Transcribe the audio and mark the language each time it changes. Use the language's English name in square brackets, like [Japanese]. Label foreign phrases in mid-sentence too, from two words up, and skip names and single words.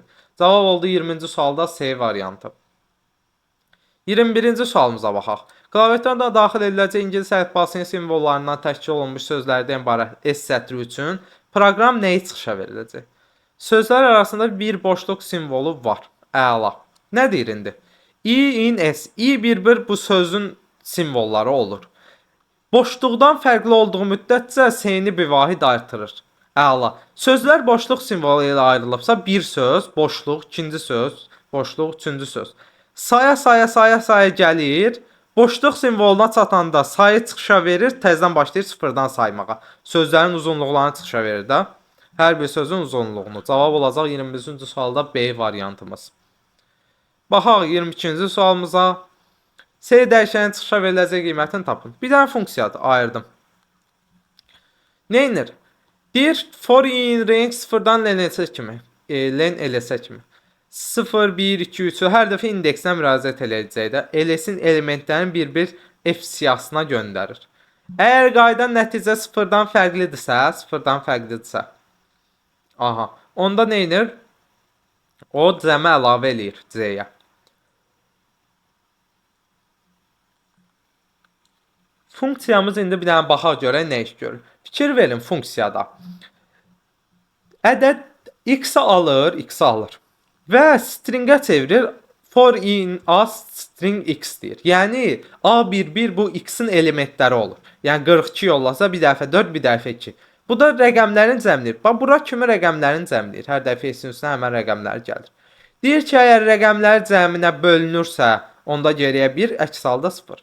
[Azerbaijani] Cavab oldu 20-ci sualda C variantı. 21-ci sualımıza baxaq. Klaviaturda daxil ediləcək ingilis əlifbasının simvollarından təşkil olunmuş sözlərdən ibarət S sətri üçün proqram nəyi çıxışa veriləcək? Sözlər arasında bir boşluq simvolu var. Əla. Nə deyir indi? [English] I in S. [Azerbaijani] I bir bu sözün simvolları olur. Boşluqdan fərqli olduğu müddətcə S-ni bir vahid artırır. Əla. Sözlər boşluq simvolu ilə ayrılıbsa bir söz, boşluq, ikinci söz, boşluq, üçüncü söz. Saya gəlir. Boşluq simvoluna çatanda sayı çıxışa verir, təzədən başlayır sıfırdan saymağa. Sözlərin uzunluqlarını çıxışa verir də. Hər bir sözün uzunluğunu. Cavab olacaq 21-ci sualda B variantımız. Baxaq 22-ci sualımıza. C dəyişənin çıxışa veriləcək qiymətini tapın. Bir dənə funksiyadır, ayırdım. Neynir? Deyir, [English] for in range [Azerbaijani] 0-dan len LS kimi. 0, 1, 2, 3 hər dəfə indeksinə müraciət edəcək də LS-in elementlərini bir-bir F siyahısına göndərir. Əgər qayda nəticə 0-dan fərqlidirsə, aha, onda nə edir? O cəmə əlavə eləyir C-yə. Funksiyamız indi bir dənə baxaq görək nə iş görür. Fikir verin funksiyada. Ədəd x-i alır. Və stringə çevirir. [English] For in a string [Azerbaijani] x deyir. Yəni A11 bu x-in elementləri olur. Yəni 42 yollasa bir dəfə 4, bir dəfə 2. Bu da rəqəmlərin cəmləyir. Bax bura kimi rəqəmlərin cəmləyir. Hər dəfə s-in üstünə həmən rəqəmlər gəlir. Deyir ki, əgər rəqəmlər cəminə bölünürsə, onda geriyə 1, əks halda 0.